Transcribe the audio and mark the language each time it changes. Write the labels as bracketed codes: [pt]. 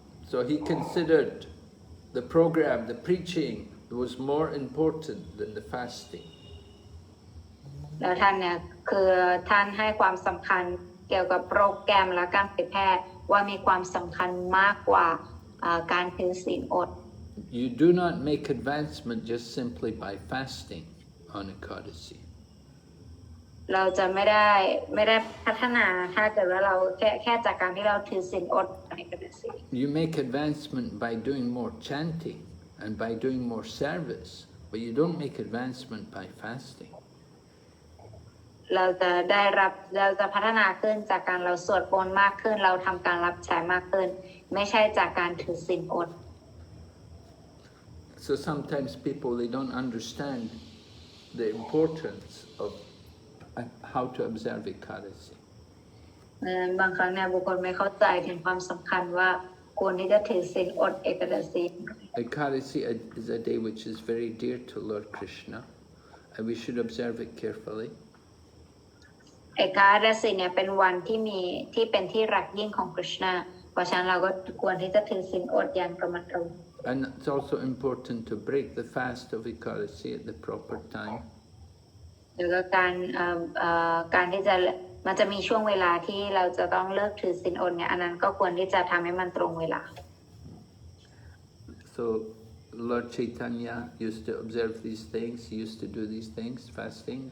[en] So he considered the program, the preaching, was more important than the fasting. [th] แล้วท่านเนี่ยคือท่านให้ความสำคัญเกี่ยวกับโปรแกรมและการเผยแพร่ว่ามีความสำคัญมากกว่าการถือศีลอด [en] You do not make advancement just simply by fasting on Ekadasi. [th] เราจะไม่ได้พัฒนาถ้าเกิดว่าเราแค่จากการที่เราถือศีลอดในกระสี [en] You make advancement by doing more chanting and by doing more service, but you don't make advancement by fasting. [th] เราจะพัฒนาขึ้นจากการเราสวดมนต์มากขึ้นเราทำการรับใช้มากขึ้นไม่ใช่จากการถือศีลอด [en] So sometimes people, they don't understand the importance of how to observe Ekadasi. [th] บางครั้งเนี่ยบุคคลไม่เข้าใจถึงความสำคัญว่าควรที่จะถือศีลอดเอกดาสี [en] Ekadasi is a day which is very dear to Lord Krishna, and we should observe it carefully. [th] เอกดาสีเนี่ยเป็นวันที่เป็นที่รักยิ่งของคริชนาเพราะฉะนั้นเราก็ควรที่จะถือศีลอดอย่างระมัดระวัง [en] And it's also important to break the fast of Ekadasi at the proper time. [th] แล้วก็การที่มันจะมีช่วงเวลาที่เราจะต้องเลิกถือศีลอดเนี่ยอันนั้นก็ควรที่จะทำให้มันตรงเวลา [en] So Lord Chaitanya used to observe these things. He used to do these things, fasting.